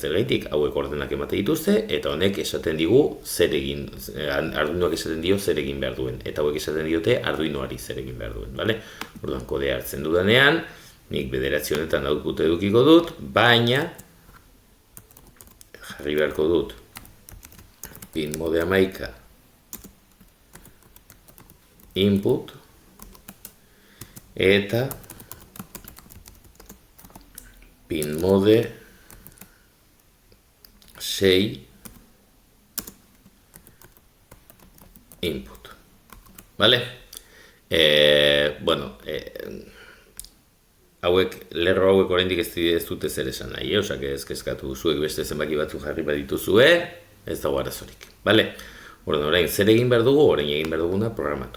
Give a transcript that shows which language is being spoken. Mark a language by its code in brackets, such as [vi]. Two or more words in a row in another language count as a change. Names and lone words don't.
[eu] Zergaitik, hauek ordenak emate dituzte eta honek esaten digu zer egin, Arduinoak esaten dio zer egin behar duen eta hauek esaten diote Arduinoari zer egin behar duen, bale? Orduan kodea hartzen dudanean, nik 9 honetan output edukiko dut, baina jarri beharko dut [en] pin mode 11 input [eu] eta [en] pin mode 6 input. [eu] Vale? Bueno, lerro hauek oraindik ez dute zer esan nahi, osak ez kezkatu zuek beste zenbaki batzu jarri badituzue, ez dago arazorik. Vale? Orain zer egin behar dugu, orain egin behar duguna programatu.